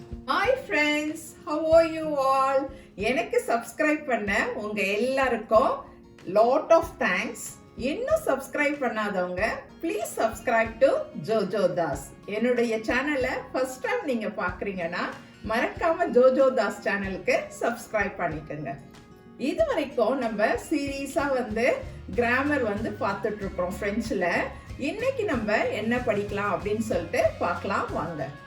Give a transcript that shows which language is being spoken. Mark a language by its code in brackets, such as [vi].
[en] Hi friends, how are you all? [ta] எனக்கு subscribe பண்ண உங்க எல்லாருக்கும் [en] lot of thanks. [ta] இன்னும் subscribe பண்ணாதவங்க [en] please subscribe to Jojoe Das. [ta] என்னுடைய சேனலை [en] first time [ta] நீங்க பார்க்கறீங்கன்னா மறக்காம Jojoe Das சேனலுக்கு subscribe பண்ணிக்கங்க. இது வரைக்கும் நம்ம சீரியஸா கிராமர் பார்த்துட்டு இருக்கோம் பிரெஞ்சுல. இன்னைக்கு நம்ம என்ன படிக்கலாம் அப்படின்னு சொல்லிட்டு பார்க்கலாம் வாங்க.